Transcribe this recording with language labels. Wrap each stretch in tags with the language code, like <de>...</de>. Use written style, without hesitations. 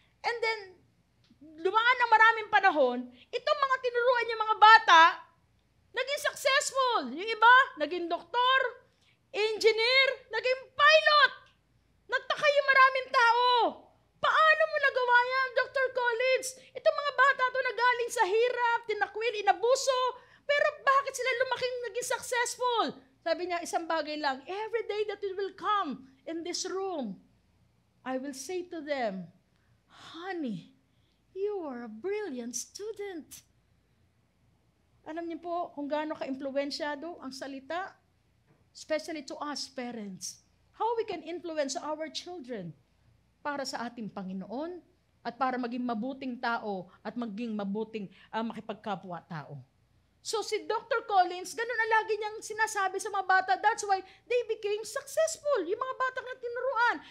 <tl>And then, dumaan ng maraming panahon, itong mga tinuruan niya mga bata, naging successful. Yung iba, naging doktor, engineer, naging pilot. Nagtaka yung maraming tao. Paano mo nagawa yan, Dr. Collins? Itong mga bata to nagaling sa hirap, tinakwil, inabuso. Pero bakit sila lumaking naging successful? Sabi niya, isang bagay lang,</tl> <en>every day that it will come in this room, I will say to them, honey, you are a brilliant student.</en> <tl>Alam niyo po kung gaano ka-impluensyado ang salita,</tl> <en>especially to us parents. How we can influence our children</en> <tl>para sa ating Panginoon at para maging mabuting tao at maging mabuting makipagkapwa-tao. So si Dr. Collins, ganun ang lagi niyang sinasabi sa mga bata.</tl> <en>That's why they became successful,</en> <tl>yung mga bata na tinuruan.</tl>